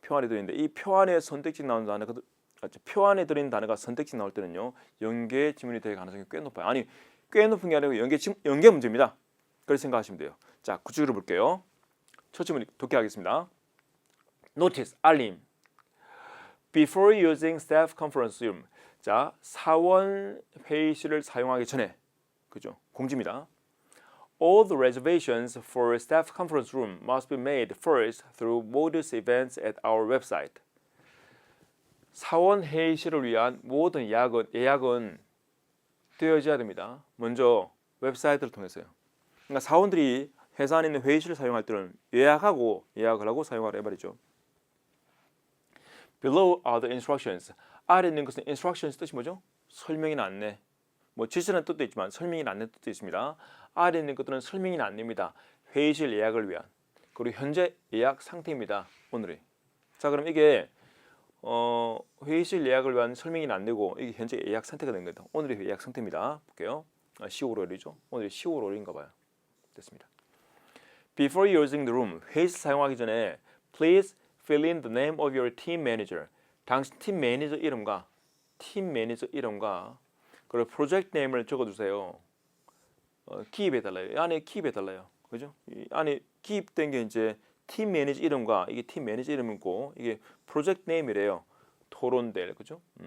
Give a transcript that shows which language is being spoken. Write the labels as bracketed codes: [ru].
[ko] 표 안에 들어 있는데 이 표 안에 선택지 나오는 단어가 표 안에 들어 있는 단어가 선택지 나올 때는요. 연계 지문이 될 가능성이 꽤 높아요. 아니, 꽤 높은 게 아니고 연계 문제입니다. 그렇게 생각하시면 돼요. 자, 구체적으로 볼게요. 첫 질문 독해하겠습니다. [en] Notice, [ko] 알림. [en] Before using staff conference room. [ko] 자, 사원 회의실을 사용하기 전에, 그죠? 공지입니다. [en] All the reservations for staff conference room must be made first through Modus events at our website. [ko] 사원 회의실을 위한 모든 예약은 되어져야 됩니다. 먼저 웹사이트를 통해서요. 그러니까 사원들이 회사 안에 있는 회의실을 사용할 때는 예약을 하고 사용하라 이 말이죠. [en] Below are the instructions. [ko] 아래 있는 것은 instructions 뜻이 뭐죠? 설명이나 안내. 뭐 지시라는 뜻도 있지만 설명이나 안내 뜻도 있습니다. 아래 있는 것들은 설명이나 안내입니다. 회의실 예약을 위한. 그리고 현재 예약 상태입니다. 오늘의. 자, 그럼 이게 회의실 예약을 위한 설명이나 안내고 이게 현재 예약 상태가 된 겁니다. 오늘의 예약 상태입니다. 볼게요. 10월 5일이죠. 오늘이 10월 5일인가 봐요. 됐습니다. [en] Before using the room, [ko] 회의실 사용하기 전에 [en] please fill in the name of your team manager. [ko] 당신 팀 매니저 이름과 그리고 프로젝트 네임을 적어주세요. 기입해달라요. 이 안에 기입해달라요. 그죠? 이 안에 기입된 게 이제 팀 매니저 이름과 이게 팀 매니저 이름이고 이게 프로젝트 네임이래요. 토론될, 그죠?